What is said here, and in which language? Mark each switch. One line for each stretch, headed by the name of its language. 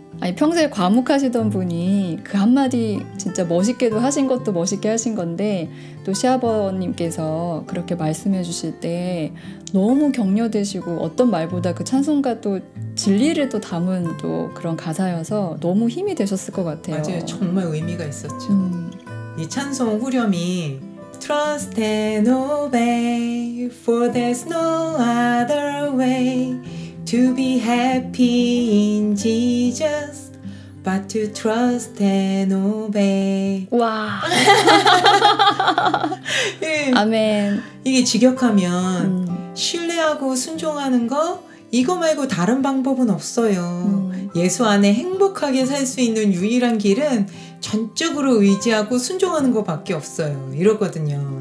Korean: 아니, 평소에 과묵하시던 분이 그 한마디 진짜 멋있게도 하신 것도 멋있게 하신 건데 또 시아버님께서 그렇게 말씀해 주실 때 너무 격려되시고 어떤 말보다 그 찬송가 또 진리를 또 담은 또 그런 가사여서 너무 힘이 되셨을 것 같아요. 맞아요. 정말 의미가 있었죠. 이 찬송 후렴이
English: Trust and obey, for there's no other way to be happy in Jesus, but to trust and obey.
Korean: 와. 예, 아멘. 이게 직역하면 신뢰하고 순종하는 거 이거 말고 다른 방법은 없어요. 예수 안에 행복하게 살 수 있는 유일한 길은 전적으로 의지하고 순종하는 것밖에 없어요. 이러거든요.